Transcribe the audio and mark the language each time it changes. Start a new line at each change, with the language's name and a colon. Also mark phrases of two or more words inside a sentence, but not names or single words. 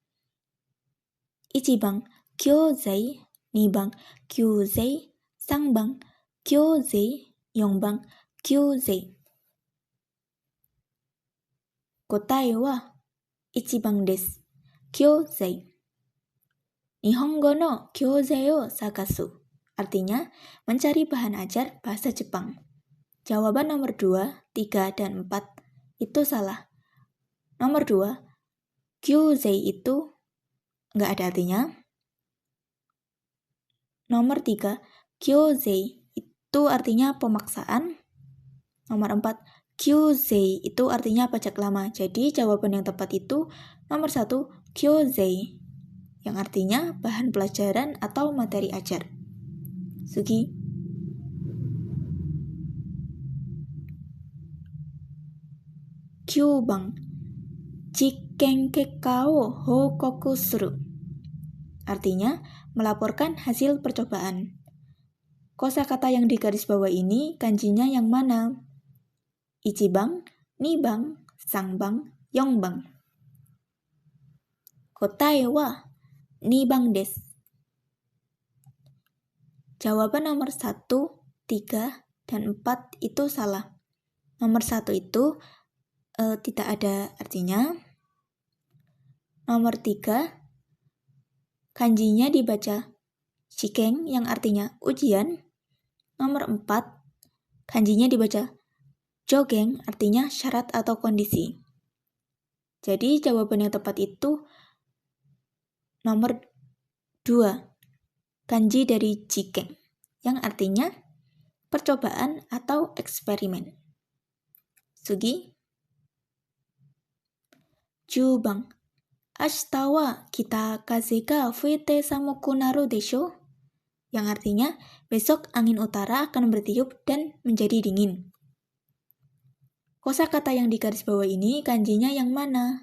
Japanese: 1 番、教材、2番、救済、3番、教材、4番、救済。答えは1番です。教材。日本語の教材を探す.
Indonesian: Artinya, mencari bahan ajar bahasa Jepang. Jawaban nomor 2, 3, dan 4 itu salah. Nomor 2, kyōzai itu nggak ada artinya. Nomor 3, kyōzai itu artinya pemaksaan. Nomor 4, kyōzai itu artinya pajak lama. Jadi jawaban yang tepat itu nomor 1, kyōzai, yang artinya bahan pelajaran atau materi ajar. Sugi.
Japanese: 9番、実験結果を報告する.
Indonesian: Artinya, melaporkan hasil percobaan. Kosakata yang digaris bawah ini kanjinya yang mana?
Japanese: 1番、2番、3番、4番. 答えは2番です。
Indonesian: Jawaban nomor 1, 3, dan 4 itu salah. Nomor 1 itu tidak ada artinya. Nomor 3, kanjinya dibaca shiken yang artinya ujian. Nomor 4, kanjinya dibaca jogeng artinya syarat atau kondisi. Jadi jawaban yang tepat itu nomor 2, kanji dari jiken, yang artinya percobaan atau eksperimen. Sugi.
Japanese: 10番、明日は北風が吹いて寒くなるでしょ?
Indonesian: Yang artinya, besok angin utara akan bertiup dan menjadi dingin. Kosakata yang digaris bawah ini kanjinya yang mana?